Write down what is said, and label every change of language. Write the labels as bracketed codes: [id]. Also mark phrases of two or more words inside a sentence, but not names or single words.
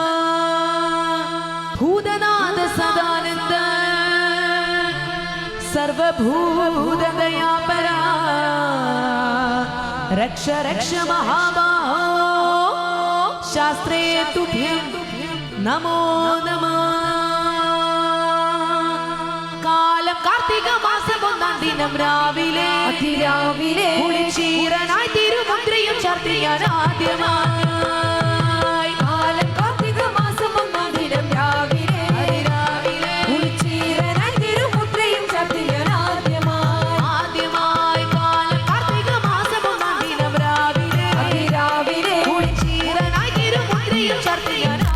[sa] भूतनाद सदानंद सर्वभूतदयापरा रक्ष रक्ष महाबाहो शास्त्रे तुभ्यं नमो नमः। [ml] കാലം കാർത്തിക മാസം ഒന്നാം ദിനം രാവിലെ അതിരാവിലെ കുളിച്ചീരനായി തിരുമുദ്രയും ചാർത്തിയാൻ ആദ്യമായി കാലം കാർത്തിക മാസം ഒന്നാം ദിനം രാവിലെ അതിരാവിലെ കുളിച്ചീരനായി തിരുമുദ്രയും ചാർത്തിയാൻ ആദ്യമായി കാലം കാർത്തിക മാസം ഒന്നാം ദിനം രാവിലെ അതിരാവിലെ കുളിച്ചീരനായി തിരുമുദ്രയും ചാർത്തിയാൻ